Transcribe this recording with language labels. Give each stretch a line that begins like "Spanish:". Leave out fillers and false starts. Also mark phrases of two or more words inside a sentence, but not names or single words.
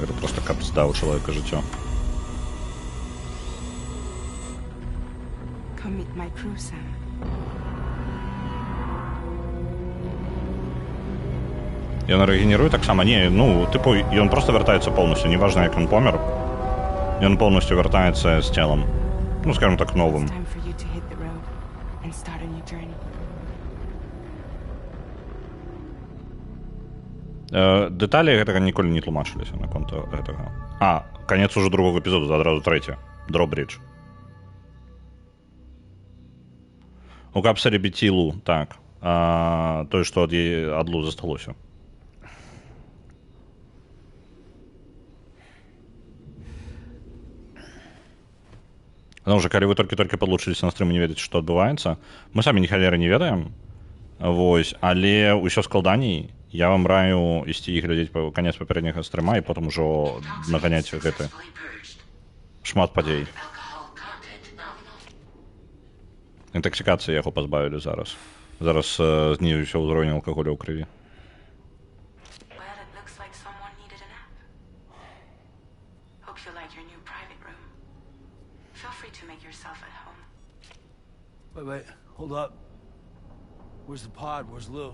Belarusian: Гэта проста каб здаў чалавека жыццё.
English: Come meet my crew, Sam.
Belarusian: Ён рэгенеруе таксама? Не, тыпу, ён проста вяртаецца поўнасцю. Неважна, як ён помер. Ён поўнасцю вяртаецца з целам. Скажем так, новым.
English: It's time for you to hit the road and start a new journey.
Belarusian: Дэталі гэтага ніколі не тлумачыліся наконт гэтага. Канец ужо другога эпізоду, адразу трэці. Дробридж. У капсуле Бетілу, так. Тое, што ад Лу засталося.
Russian: Потому что,
Belarusian: калі вы толькі-толькі падлучыліся на стрым і не ведаеце, што адбываецца, мы самі ні халеры не ведаем, але ўсё складаней. Я вам раю ісці і глядзець канец папярэдняга стрыма і потым ужо наганяць гэты шмат падзей. Інтаксікацыі яго пазбавілі зараз. Зараз знізіўся ўзровень алкаголю ў крыві.
English: Wait, hold up. Where's the pod? Where's Lou?